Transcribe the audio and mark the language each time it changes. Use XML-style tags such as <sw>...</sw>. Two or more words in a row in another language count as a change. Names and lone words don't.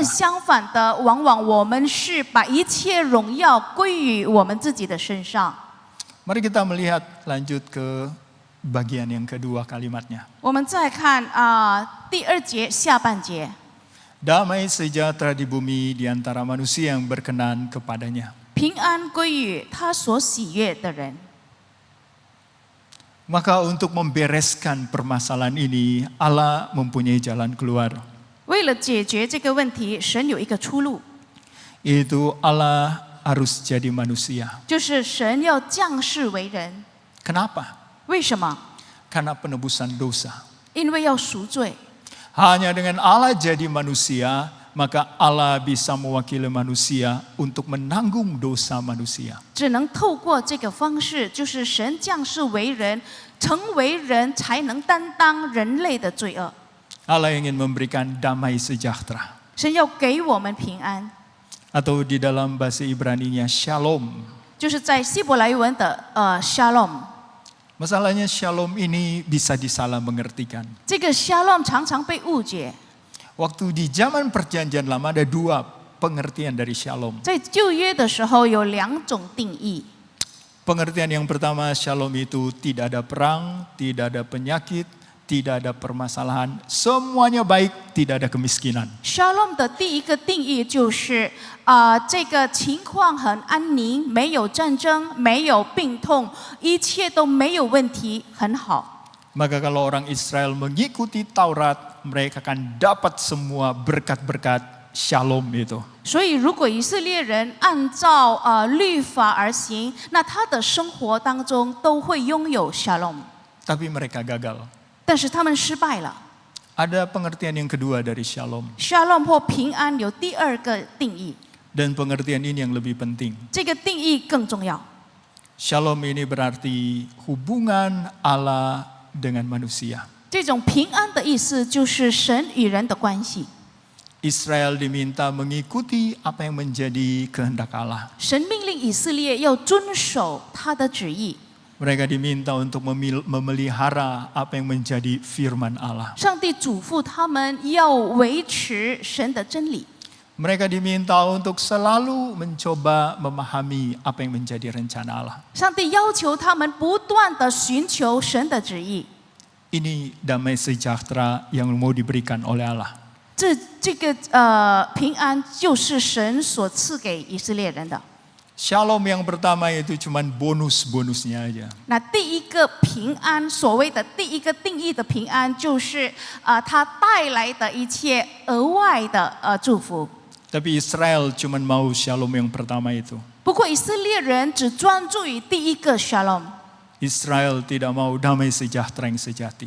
<zh>但相反的，往往我们是把一切荣耀归于我们自己的身上。</zh> <id>Mari kita melihat lanjut ke bagian yang kedua kalimatnya.</id> <zh>我们再看第2节下半节，</zh> <id>Damai sejahtera di bumi di antara manusia yang berkenan kepadanya.</id> <zh>平安归于他所喜悦的人。</zh> <id>Maka untuk membereskan permasalahan ini, Allah mempunyai jalan keluar.</id> <zh>为了解决这个问题，神有一个出路，</zh> <id>Itu Allah harus jadi manusia.</id> <zh>就是神要降世为人。</zh> <id>Kenapa?</id> <zh>为什么？</zh> <id>Karena penebusan dosa.</id> <zh>因为要赎罪。</zh> <id>Hanya dengan Allah jadi manusia, maka Allah bisa mewakili manusia untuk menanggung dosa manusia.</id> <zh>只能透过这个方式，就是神降世为人，成为人才能担当人类的罪恶。</zh> <id>Allah ingin memberikan damai sejahtera.</id> <zh>神要给我们平安，</zh> <id>Atau di dalam bahasa Ibrani-nya shalom.</id> <zh>就是在希伯来文的 shalom。</zh> <id>Masalahnya shalom ini bisa disalah mengertikan.</id> <zh>这个 shalom 常常被误解。</zh> <id>Waktu di zaman perjanjian lama ada dua pengertian dari shalom.</id> <zh>在旧约的时候有2种定义。</zh> <id>Pengertian yang pertama, shalom itu tidak ada perang, tidak ada penyakit, tidak ada permasalahan, semuanya baik, tidak ada kemiskinan.</id> <zh>shalom 的第一个定义就是这个情况很安宁，没有战争，没有病痛，一切都没有问题，很好。</zh> <id>Maka kalau orang Israel mengikuti Taurat, mereka akan dapat semua berkat-berkat shalom itu.</id> <zh>所以，如果以色列人按照律法而行，那他的生活当中都会拥有 shalom。</zh> <id>Tapi mereka gagal.</id> <zh>但是他们失败了。</zh> <id>Ada pengertian yang kedua dari shalom.</id> <zh>shalom 或平安有第2个定义，</zh> <id>Dan pengertian ini yang lebih penting.</id> <zh>这个定义更重要。</zh> <id>Shalom ini berarti hubungan Allah dengan manusia.</id> <zh>这种平安的意思就是神与人的关系。</zh> <id>Israel diminta mengikuti apa yang menjadi kehendak Allah.</id> <zh>神命令以色列要遵守他的旨意。</zh> <id>Mereka diminta untuk memelihara apa yang menjadi firman Allah.</id> <zh>上帝嘱咐他们要维持神的真理。</zh> <id>Mereka diminta untuk selalu mencoba memahami apa yang menjadi rencana Allah.</id> <zh>上帝要求他们不断地寻求神的旨意。</zh> <id>Ini damai sejahtera yang mau diberikan oleh Allah.</id> <zh>这个平安就是神所赐给以色列人的。</zh> <id>Shalom yang pertama itu cuman bonus-bonusnya aja.</id> <zh>那第一个平安，所谓的第一个定义的平安，就是它带来的一切额外的祝福。</zh> <id>Tapi Israel cuman mau shalom yang pertama itu.</id> <zh>不过以色列人只专注于第一个 shalom，</zh> <id>Israel tidak mau damai sejahtera yang sejati.</id>